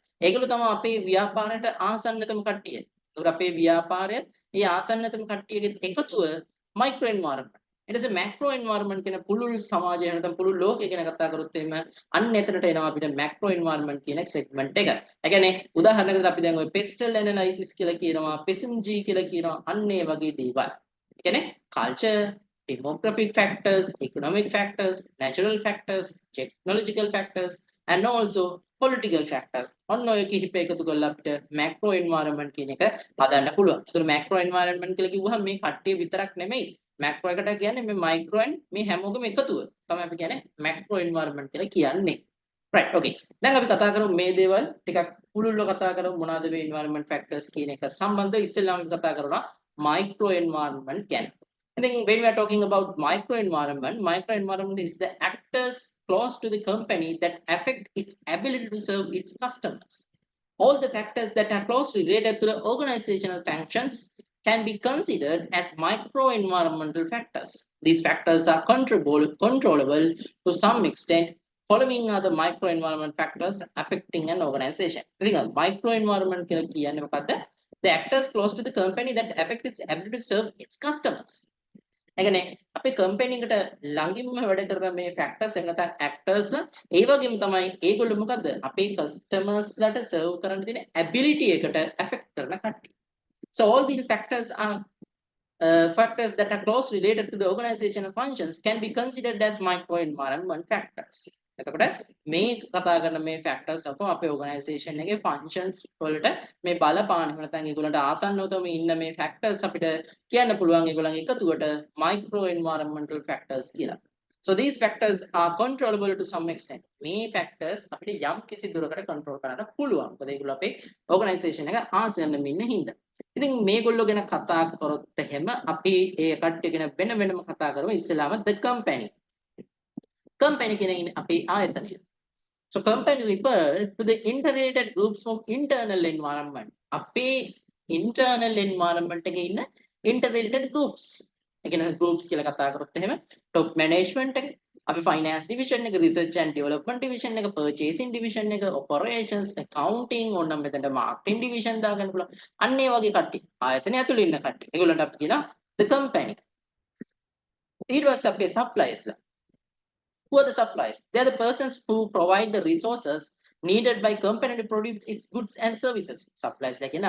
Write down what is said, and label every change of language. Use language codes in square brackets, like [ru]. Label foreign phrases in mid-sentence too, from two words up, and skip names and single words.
[si] ඒගොල්ලෝ තමයි අපේ ව්‍යාපාරයට ආසන්නතම කට්ටිය. එතකොට අපේ ව්‍යාපාරය මේ ආසන්නතම කට්ටියගේ එකතුව [en] micro environment. [si] ඊට පස්සේ [en] macro environment [si] කියන පුළුල් සමාජය නැත්නම් පුළුල් ලෝකය ගැන කතා කරොත් එහෙම අන්න එතනට එනවා අපිට [en] macro environment [si] කියන සෙග්මන්ට් එක. ඒ කියන්නේ උදාහරණයකට අපි දැන් ඔය [en] PESTEL analysis [si] කියලා කියනවා, පෙසිම්ජී කියලා කියනවා, අන්න ඒ වගේ දේවල්. ඒ කියන්නේ කල්චර්, [en] demographic factors, economic factors, natural factors, technological factors and also political factors. [si] ඔන්න ඔය කිහිප එකතු කරලා අපිට [en] macro environment [si] කියන එක හදන්න පුළුවන්. ඒතර [en] macro environment [si] කියලා කිව්වහම මේ කට්ටිය විතරක් නෙමෙයි. මැක්‍රෝ එකට කියන්නේ මේ [en] micro and [si] මේ හැමෝගෙම එකතුව. තමයි අපි කියන්නේ [en] macro environment [si] කියලා කියන්නේ. [en] right okay. [si] දැන් අපි කතා කරමු මේ දේවල් ටිකක් පුළුල්ව කතා කරමු මොනවද මේ [en] environment factors [si] කියන එක සම්බන්ධව ඉස්සෙල්ලාම අපි කතා කරනවා [en] micro environment [si] ගැන. [en] I think when we are talking about micro environment is the actors close to the company that affect its ability to serve its customers. All the factors that are closely related to the organizational functions can be considered as micro-environmental factors. These factors are controllable to some extent. Following are the micro-environment factors affecting an organization. [si] Micro-environment කියලා කියන්නේ මොකද්ද? [en] The actors close to the company that affect its ability to serve its customers. [si] ඒ කියන්නේ අපේ කම්පැනි එකට ළඟින්ම වැඩ කරන මේ ෆැක්ටර්ස් එහෙම නැත්නම් ඇක්ටර්ස්ලා ඒ වගේම තමයි ඒගොල්ලෝ මොකද්ද අපේ කස්ටමර්ස්ලාට සර්ව් කරන්න තියෙන ඇබිලිටි එකට ඇෆෙක්ට් කරන කට්ටිය. [en] So all these factors are factors that are closely related to the organizational functions can be considered as micro-environment factors. [si] එතකොට මේ කතා කරන මේ factors අපෝ අපේ organization එකේ functions වලට මේ බලපාන එහෙම නැත්නම් ඒගොල්ලන්ට ආසන්නවම ඉන්න මේ factors අපිට කියන්න පුළුවන් ඒගොල්ලන්ගේ එකතුවට [en] micro-environmental factors [si] කියලා. [en] So these factors are controllable to some extent. [si] මේ factors අපිට යම් කිසි දුරකට control කරන්න පුළුවන්. මොකද ඒගොල්ලෝ අපේ organization එක ආසන්නෙම ඉන්න හින්දා. ඉතින් මේගොල්ලෝ ගැන කතා කරොත් එහෙම අපි ඒ කට්ටිය ගැන වෙනම කතා කරමු. ඉස්සෙල්ලාම [en] the company. [si] Company කියන අපේ ආයතනය. [en] So company refers to the integrated groups of internal environment. [si] අපේ [en] internal environment [si] එකේ ඉන්න [en] integrated groups. [si] ඒ කියන්නේ groups කියලා කතා කරොත් එහෙම [en] top management [si] එක, අපි [en] finance division [si] එක, [en] research and development division [si] එක, [en] purchasing division [si] එක, [en] operations, accounting [si] ඕනනම් මෙතනට [en] marketing division [si] දාගන්න පුළුවන්. අන්න ඒ වගේ කට්ටිය. ආයතනය ඇතුළේ ඉන්න කට්ටිය. ඒගොල්ලන්ට අපි කියනවා [en] the company. [si] ඊට පස්සේ අපේ suppliers ලා. [en] Who are the suppliers? They are the persons who provide the resources needed by company to produce its goods and services.